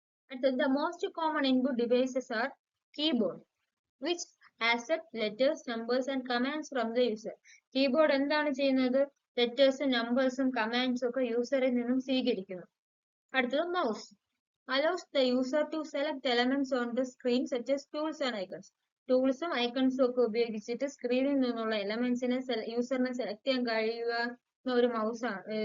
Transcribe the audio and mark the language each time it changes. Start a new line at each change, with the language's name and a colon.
English: അടുത്തത് the most common input devices are keyboard which accept letters, numbers and commands from the user.
Malayalam: Keyboard എന്താണ് ചെയ്യുന്നത്? ലെറ്റേഴ്സും നമ്പേഴ്സും കമാൻഡ്സും ഒക്കെ യൂസറിൽ നിന്നും സ്വീകരിക്കുന്നു.
English: അടുത്തത് mouse allows the user to select elements on the screen such as tools and icons.
Malayalam: ടൂൾസും ഐക്കൺസും ഒക്കെ ഉപയോഗിച്ചിട്ട് സ്ക്രീനിൽ നിന്നുള്ള എലമെന്റ്സിനെ യൂസറിനെ സെലക്ട് ചെയ്യാൻ കഴിയുക ഒരു മൗസ് ആണ്.